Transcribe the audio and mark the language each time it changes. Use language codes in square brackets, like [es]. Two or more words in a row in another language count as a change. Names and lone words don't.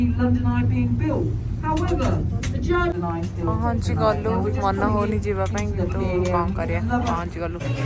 [en] London Eye being built. However, the German Eye still [or] ପହଞ୍ଚି ଗଲୁ ମନ ହଉନି ଯିବା ପାଇଁ କିନ୍ତୁ କ'ଣ କରିବା ପହଞ୍ଚି ଗଲୁ